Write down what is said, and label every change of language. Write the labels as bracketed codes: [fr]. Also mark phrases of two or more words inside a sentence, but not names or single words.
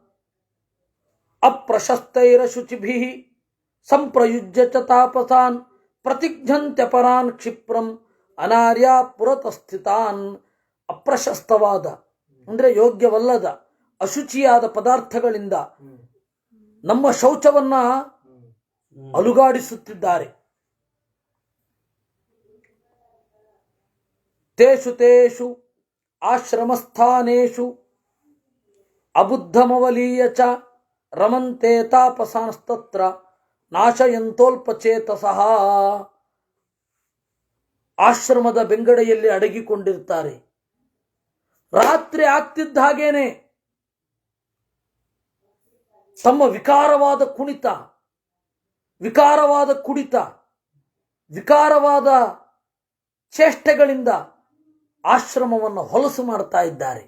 [sa] ಅಪ್ರಶಸ್ತೈರಶುಚಿಭಿ ಸಂಪ್ರಯುಜ್ಯ ಚ ತಾಪಸಾನ್ ಪ್ರತಿಘ್ನಂತ್ಯಪರಾನ್ ಕ್ಷಿಪ್ರಂ ಅನಾರ್ಯ ಪುರತಸ್ಥಿತಾನ್. [kn] ಅಪ್ರಶಸ್ತವಾದ ಅಂದರೆ ಯೋಗ್ಯವಲ್ಲದ, ಅಶುಚಿಯಾದ ಪದಾರ್ಥಗಳಿಂದ ನಮ್ಮ ಶೌಚವನ್ನ ಅಲುಗಾಡಿಸುತ್ತಿದ್ದಾರೆ. [sa] ತೇಷು ತೇಷು ಆಶ್ರಮಸ್ಥಾನೇಷು ಅಬುದ್ಧಮವಲೀಯ ಚ ರಮಂತೆ ತಾಪಸಾಂಸ್ತತ್ರ ನಾಶಯಂತೋಲ್ಪಚೇತಸಃ. [kn] ಆಶ್ರಮದ ಬೆಂಗಡೆಯಲ್ಲಿ ಅಡಗಿಕೊಂಡಿರ್ತಾರೆ. ರಾತ್ರಿ ಆಗ್ತಿದ್ದ ಹಾಗೇನೆ ತಮ್ಮ ವಿಕಾರವಾದ ಕುಣಿತ, ವಿಕಾರವಾದ ಕುಡಿತ, ವಿಕಾರವಾದ ಚೇಷ್ಟೆಗಳಿಂದ ಆಶ್ರಮವನ್ನು ಹೊಲಸು ಮಾಡ್ತಾ ಇದ್ದಾರೆ.